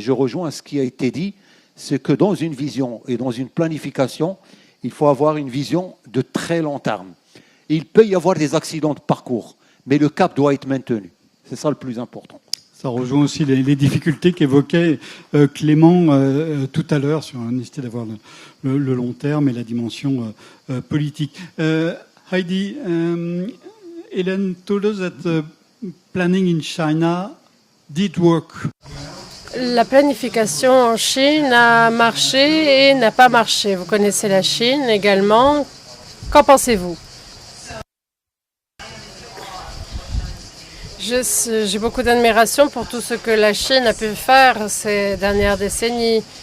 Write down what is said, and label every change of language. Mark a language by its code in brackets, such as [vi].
[fr] Je rejoins ce qui a été dit, c'est que dans une vision et dans une planification, il faut avoir une vision de très long terme. Il peut y avoir des accidents de parcours, mais le cap doit être maintenu. C'est ça le plus important. Ça rejoint aussi les difficultés qu'évoquait Clément tout à l'heure sur la nécessité d'avoir le long terme et la dimension politique. [en] Heidi, Hélène told us that planning in China did work. [fr] La planification en Chine a marché et n'a pas marché. Vous connaissez la Chine également. Qu'en pensez-vous? J'ai beaucoup d'admiration pour tout ce que la Chine a pu faire ces dernières décennies.